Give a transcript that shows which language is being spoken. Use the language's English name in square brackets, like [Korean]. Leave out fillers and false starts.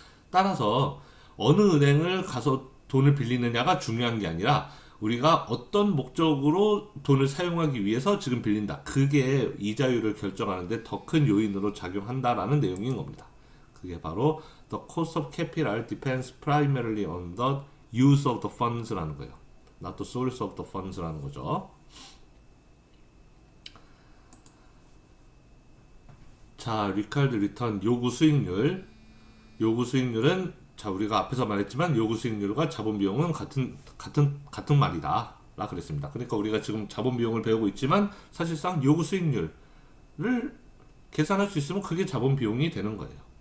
[Korean] 따라서 어느 은행을 가서 돈을 빌리느냐가 중요한 게 아니라 우리가 어떤 목적으로 돈을 사용하기 위해서 지금 빌린다. 그게 이자율을 결정하는데 더 큰 요인으로 작용한다라는 내용인 겁니다. [English] 그게 바로 The cost of capital depends primarily on the use of the funds [Korean] 라는 거예요. [English] Not the source of the funds [Korean] 라는 거죠. 자, 리칼드 리턴 요구 수익률. 요구 수익률은 자 우리가 앞에서 말했지만 요구 수익률과 자본 비용은 같은 말이다 라 그랬습니다. 그러니까 우리가 지금 자본 비용을 배우고 있지만 사실상 요구 수익률을 계산할 수 있으면 그게 자본 비용이 되는 거예요.